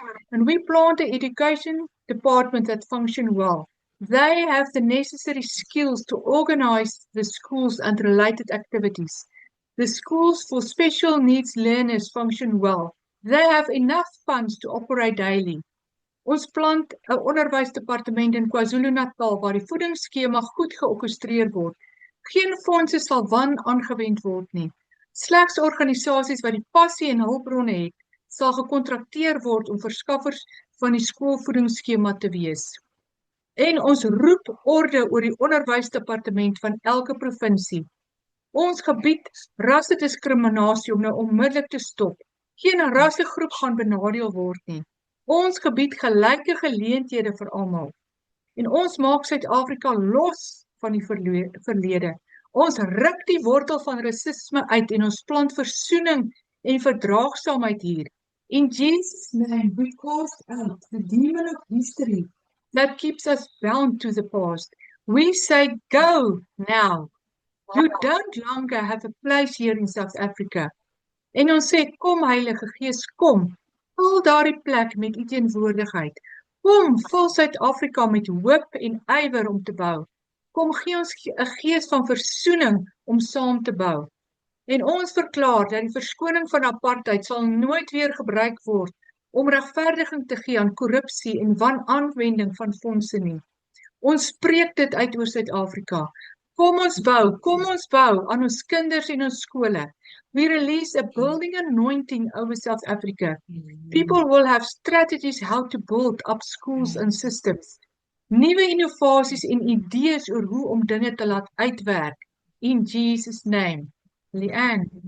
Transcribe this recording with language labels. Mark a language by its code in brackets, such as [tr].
[en] And we plant an education department that function well. They have the necessary skills to organize the schools and related activities. The schools for special needs learners function well. They have enough funds to operate daily. [af] Ons plant 'n onderwysdepartement in KwaZulu-Natal waar die voedingsskema goed georkestreer word. Geen fondse sal aangewend word nie. Slegs organisasies wat die passie en hulpbronne het, sal gekontrakteer word om verskaffers van die skoolvoedingsskema te wees. En ons roep orde oor die onderwysdepartement van elke provinsie. Ons gebied rassediskriminasie om nou onmiddellik te stop. Geen rassegroep gaan benadeel word nie. Ons gebied gelyke geleenthede vir almal. En ons maak Suid-Afrika los van die verlede. Ons ruk die wortel van rasisme uit en ons plant versoening en verdraagsaamheid hier. [en] In Jesus' name, we cast out the demon of history that keeps us bound to the past. We say, go now. You don't longer have a place here in South Africa. [af] En ons sê, kom Heilige Gees, kom. Vul daardie plek met u teenwoordigheid. Kom, vul Suid-Afrika met hoop en ywer om te bou. Kom, gee ons 'n gees van versoening om saam te bou. En ons verklaar dat die verskoning van apartheid sal nooit weer gebruik word om regverdiging te gee aan korrupsie en wanaanwending van fondse nie. Ons spreek dit uit oor Suid-Afrika. Kom ons bou aan ons kinders en ons skole. [en] We release a building anointing over South Africa. People will have strategies how to build up schools and systems. [af] Nuwe innovasies en idees oor hoe om dinge te laat uitwerk. [en] In Jesus' name. Leanne.